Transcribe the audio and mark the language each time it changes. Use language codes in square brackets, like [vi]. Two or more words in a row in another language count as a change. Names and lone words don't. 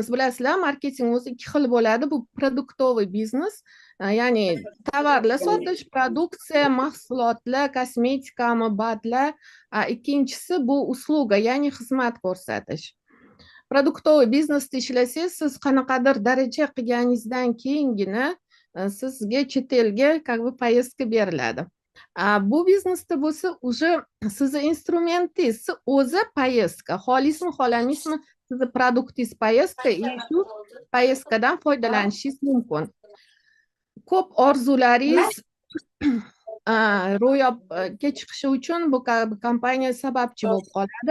[uz] Bilasizlar, marketing o'zi 2 xil bo'ladi. Bu produktoviy biznes, ya'ni tovarlar sotish, produksiya, mahsulotlar, kosmetikami, badlar. Ikkinchisi bu usluga, ya'ni xizmat ko'rsatish. Produktoviy biznesda ishlasangiz, siz qanaqadir daraja qilganingizdan keyingina sizga chet elga [ru] как бы поездка [uz] beriladi. Bu biznesda bo'lsa, уже sizni instrumentingiz o'zi поездка. Xolismi, xohlamasmi, sizni produktingiz поездка, shu поездкаdan foydalanishingiz mumkin. Ko'p orzularingiz ro'yobga chiqishi uchun bu kompaniya sababchi bo'lib qoladi.